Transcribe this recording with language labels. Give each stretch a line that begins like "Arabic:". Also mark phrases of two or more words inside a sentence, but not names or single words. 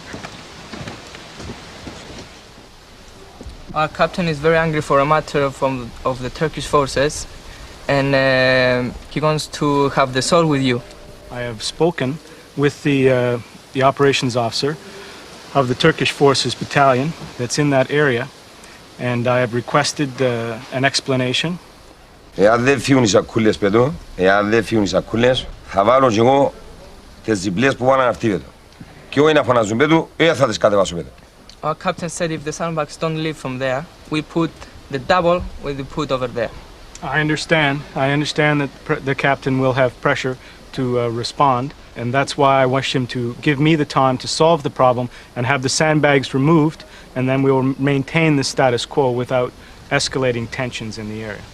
English: Our captain is very angry for a matter of the Turkish forces, and he wants to have the sword with you. I have spoken with the operations officer of the Turkish Forces Battalion that's in that area, and I have requested an explanation.
Greek: Εάν δεν φύγουν οι σακούλες, παιδό, εάν δεν φύγουν οι σακούλες, θα βάλω και εγώ τις διπλές που βάλαν αυτοί, παιδό. Και όχι να φωνάζουν, παιδό, θα τις κατεβάσω, παιδό.
English: Our captain said if the sandbags don't leave from there, we put the double we put over there. I understand that the captain will have pressure to respond, and that's why I wish him to give me the time to solve the problem and have the sandbags removed, and then we will maintain the status quo without escalating tensions in the area.